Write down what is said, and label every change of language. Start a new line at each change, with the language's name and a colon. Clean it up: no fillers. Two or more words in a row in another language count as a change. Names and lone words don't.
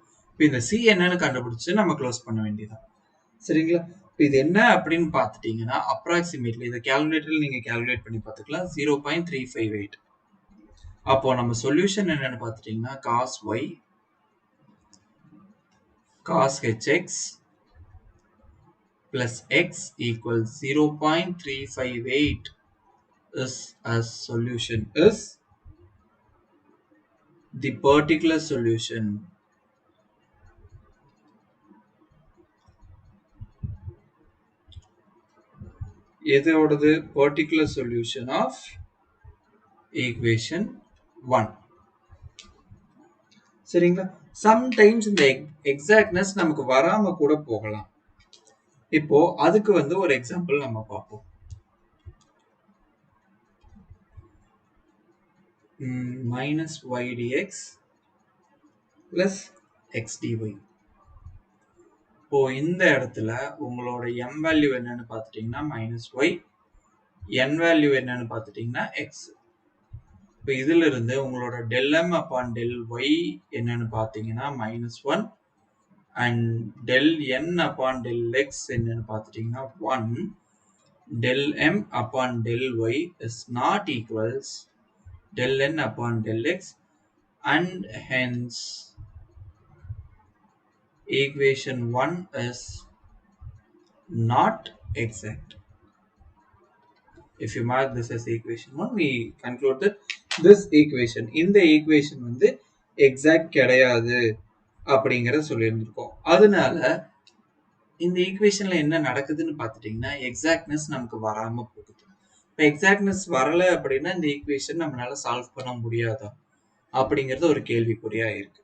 Tamil: இப்போ இந்த c என்னன்னு கண்டுபிடிச்சு நம்ம க்ளோஸ் பண்ண வேண்டியதான். சரிங்களா? இப்போ இது என்ன அப்படின்னு பார்த்துட்டீங்கன்னா அப்ராக்சிமேட்லி இதை கால்குலேட்டர்ல நீங்க கால்குலேட் பண்ணி பார்த்துக்கலாம்.
English: 0.358.
Tamil: அப்போ நம்ம சொல்யூஷன் என்னன்னு பார்த்துட்டீங்கன்னா
English: cos y cos hx plus x equals 0.358 is as solution is the particular solution.
Tamil: எதோடது?
English: particular solution of equation 1.
Tamil: சரிங்களா? sometimes இந்த exactness நமக்கு வராம கூட போகலாம். இப்போ அதுக்கு வந்து ஒரு எக்ஸாம்பிள் நம்ம பார்ப்போம்.
English: minus y dx plus x dy.
Tamil: இப்போ இந்த இடத்துல உங்களோட m வேல்யூ என்னன்னு பார்த்துட்டீங்கன்னா
English: minus y,
Tamil: n வேல்யூ என்னன்னு பார்த்துட்டீங்கன்னா x. இப்போ இதுல இருந்து உங்களோட
English: del m upon del y
Tamil: என்னன்னு பார்த்தீங்கன்னா
English: minus 1 and del n upon del x
Tamil: என்னன்னு பார்த்துட்டீங்கன்னா 1.
English: del m upon del y is not equals del n upon del x and hence equation 1 is not exact. If you mark this as equation 1, we conclude that this equation,
Tamil: இந்த equation வந்து exact கிடையாது அப்படிங்கறத சொல்லியிருந்திருக்கோம். அதனால இந்த ஈக்குவேஷன்ல என்ன நடக்குதுன்னு பார்த்துட்டீங்கன்னா எக்ஸாக்ட்னஸ் நமக்கு வராம போகுது. இப்போ எக்ஸாக்ட்னஸ் வரல அப்படின்னா இந்த ஈக்குவேஷன் நம்மளால சால்வ் பண்ண முடியாதா அப்படிங்கிறது ஒரு கேள்விக்குறியா இருக்கு.